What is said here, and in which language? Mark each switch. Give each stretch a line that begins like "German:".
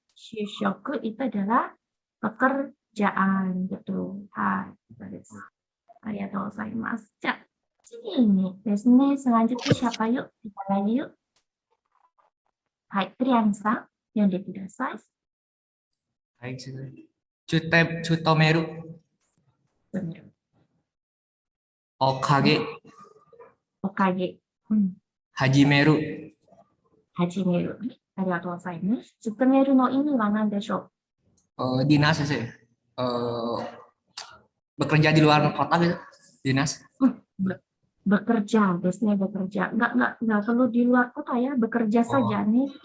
Indonesian: Shushoku itu adalah pekerjaan, betul.
Japanese: Arigatou gozaimasu.
Indonesian: Ini selanjutnya siapa yuk? Kita lagi yuk.
Japanese: はい、クリアンさん、読んでください。はい、ちゅとめる、おかげ、おかげ。うん。始める、始める。ありがとうございます。勤めるの意味は何でしょう？
Indonesian: dinas ya, Shay. Bekerja di luar kota gitu, dinas. Bekerja, biasanya bekerja. Nggak perlu di luar kota ya, bekerja saja nih.